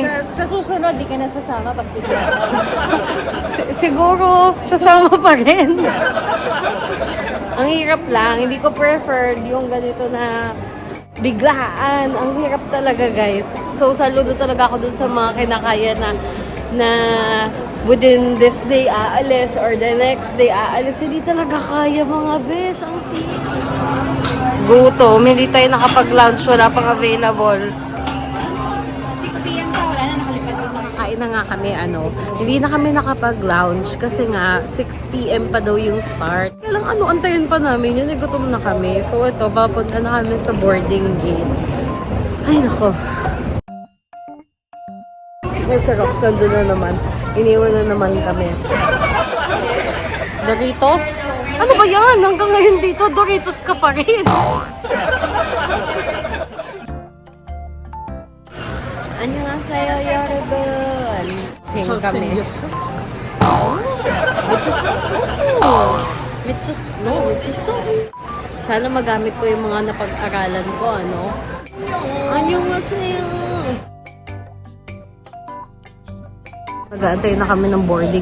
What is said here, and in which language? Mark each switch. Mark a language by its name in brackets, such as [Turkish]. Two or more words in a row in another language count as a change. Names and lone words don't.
[Filipino] Sa susunod, di ka nasasama pag biglaan. Siguro, sasama pa rin. Ang hirap lang. Hindi ko preferred yung ganito na biglaan. Ang hirap talaga, guys. So, saludo talaga ako dun sa mga kinakaya na [English] within this day [Filipino] aalis [English] or the next day [Filipino] aalis. Hindi talaga kaya, mga besh. Ang gutom. Hindi tayo nakapag-lunch. Wala pang available. 6 p.m. pa, wala na nakalipad dito. Kain na nga kami, hindi na kami nakapag-lounge kasi nga 6 p.m. pa daw yung start. Kaya lang antayin pa namin yun, gutom na kami. So ito, papunta na kami sa boarding gate. Ay nako. May si Roxanne doon na naman. Iniwan na naman kami. Doritos? Ano ba yan? Hanggang ngayon dito, Doritos ka pa rin. [Korean] Annyeonghaseyo, 여러분. [Filipino] Hing kami. Michos. Sana magamit ko yung mga napag-aralan ko, Annyeonghaseyo. Nag-aantay na kami ng boarding.